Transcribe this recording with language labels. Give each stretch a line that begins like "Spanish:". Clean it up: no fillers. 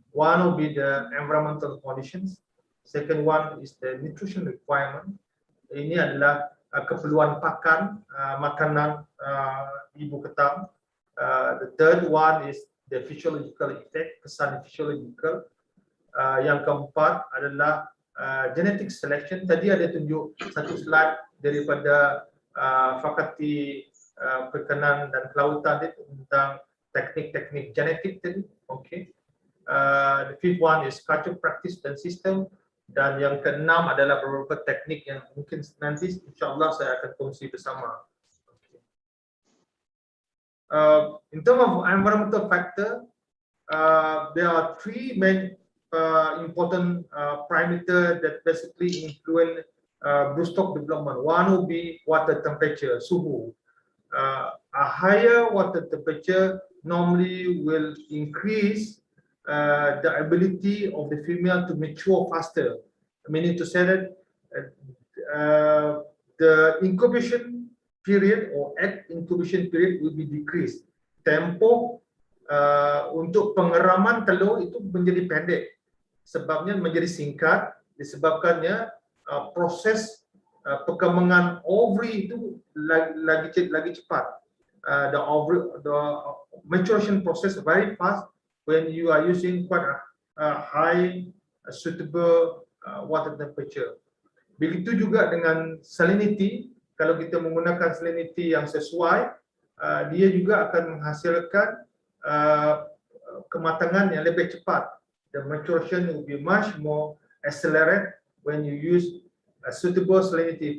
English: One will be the environmental conditions. Second one is the nutrition requirement.
Malay: Ini adalah keperluan pakan, makanan ibu ketam.
English: The third one is the physiological effect,
Malay: kesan physiological. Yang keempat adalah
English: genetic selection.
Malay: Tadi ada tunjuk satu slide daripada Fakultas Perikanan dan Kelautan tentang teknik-teknik genetik tadi. Okay.
English: The fifth one is culture practice
Malay: dan sistem. Dan yang keenam adalah beberapa teknik yang mungkin nanti insyaAllah saya akan kongsi bersama.
English: In terms of environmental factor, there are three main important parameters that basically influence broodstock development. One will be water temperature, suhu. A higher water temperature normally will increase the ability of the female to mature faster. Meaning to say that the incubation period or egg incubation period will be decreased.
Malay: Tempoh untuk pengeraman telur itu menjadi pendek. Sebabnya menjadi singkat disebabkannya proses perkembangan ovary itu lagi cepat.
English: The maturation process very fast when you are using quite a high suitable water temperature.
Malay: Begitu juga dengan salinity. Kalau kita menggunakan salinity yang sesuai, dia juga akan menghasilkan kematangan yang lebih cepat.
English: The maturation will be much more accelerated when you use a suitable salinity.